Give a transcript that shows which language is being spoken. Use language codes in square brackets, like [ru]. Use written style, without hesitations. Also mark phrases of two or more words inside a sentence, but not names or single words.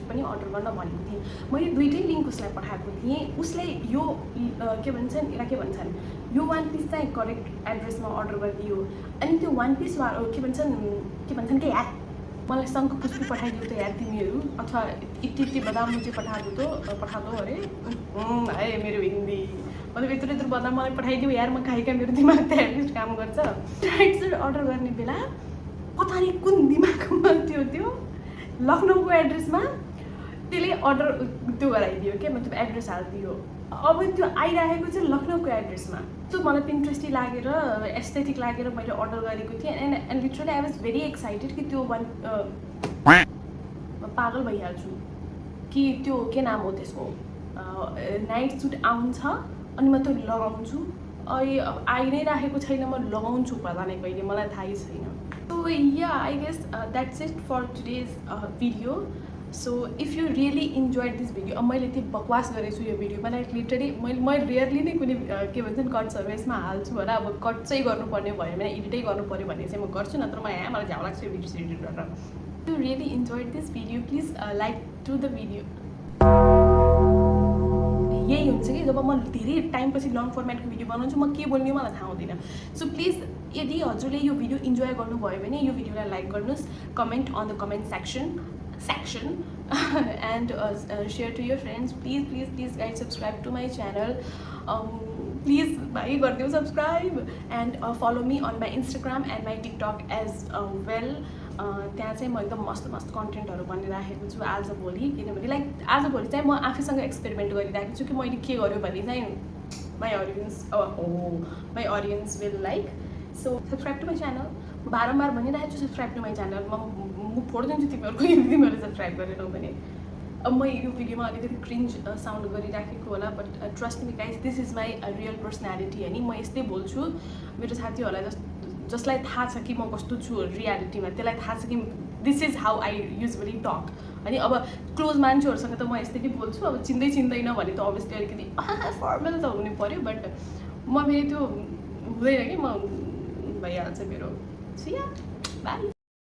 [ne] पनि अर्डर गर्न भनेको थिएँ मैले दुइटै लिङ्क उसलाई पठाएको थिएँ उसले यो के भन्छन् यसलाई के भन्छन् यो 1 पिस चाहिँ [en] correct addressमा [ne] अर्डर गरिदियो अनि त्यो 1 पिस के भन्छन् कि यार मलाई शङ्खपुष्पी पठाइदियो त यार तिमीहरू अथवा इति बदाम [hi] मुझे पठा दो अरे [ne] है मेरो हिन्दी मतलब यत्रो बदाम मलाई पठाइदियो यार म खाएका मेरो दिमाग त एटलिस्ट काम गर्छ [en] night suit order [ne] गर्ने बेला [hi] पता नहीं [ne] कुन दिमागमा त्यो लखनऊको एड्रेसमा त्यसले अर्डर त्यो गराइदियो क्या मतलब एड्रेस हालिदियो अब त्यो आइरहेको चाहिँ लखनऊको एड्रेसमा सो मलाई पिन्ट्रेस्टी लागेर एस्थेटिक लागेर मैले अर्डर गरेको थिएँ [en] and literally I was very excited [ne] कि त्यो पागल भइहाल्छु कि त्यो के नाम हो त्यसको [en] night suit [ne] आउँछ अनि म त्यो लगाउँछु अहिले अब आइ नै राखेको छैन म लगाउँछु पता नै कहिले मलाई थाहै छैन [en] so yeah I guess that's it for today's video so if you really enjoyed this video [ne] अब मैले त्यो बकवास गरेको छु यो भिडियोमा [en] like literally [ne] मैले रियरली नै कुनै के भन्छन् कट सर्भिसमा हाल्छु होला अब कट चाहिँ गर्नुपर्ने भयो भने एडिटै गर्नु पऱ्यो भने चाहिँ म गर्छु नत्र मलाई झ्याउ लाग्छ यो भिडियो एडिट गरेर [en] you really enjoyed this video please like to the video [ne] यही हुन्छ कि जब म धेरै टाइमपछि [en] long formatको [ne] भिडियो बनाउँछु म के बोल्ने मलाई थाहा हुँदैन सो प्लिज यदि हजुरले यो भिडियो इन्जोय गर्नुभयो भने यो भिडियोलाई लाइक गर्नुहोस् [en] comment on the comment section and share to your friends please guys subscribe to my channel please [ne] भाइ गर्दियो [en] subscribe and follow me on my Instagram and my TikTok as well [ne] त्यहाँ चाहिँ म एकदम मस्त कन्टेन्टहरू बनाइराखेको छु आजभोलि किनभने लाइक आजभोलि चाहिँ म आफैसँग एक्सपेरिमेन्ट गरिरहेको छु कि मैले के गर्यो भने चाहिँ [en] my audience will like so subscribe to my channel [ne] बारम्बार भनिरहेको छु [en] subscribe to my channel [ne] म फोडिदिन्छु तिमीहरूको यदि तिमीहरूले सब्सक्राइब गरेनौ भने अब म यो भिडियोमा अलिकति [en] cringe sound [ne] गरिराखेको होला [en] but trust me guys this is my real personality [ne] होइन म यस्तै बोल्छु मेरो साथीहरूलाई जसलाई थाहा छ कि म कस्तो छु रियालिटीमा त्यसलाई थाहा छ कि [en] this is how I usually talk [ne] अनि अब क्लोज मान्छेहरूसँग त म यस्तै नै बोल्छु, अब चिन्दैन भने त अभियसली अलिकति फर्मल त हुनु पऱ्यो, बट म फेरि त्यो हुँदैन कि म भइहाल्छ मेरो। [en] so yeah bye.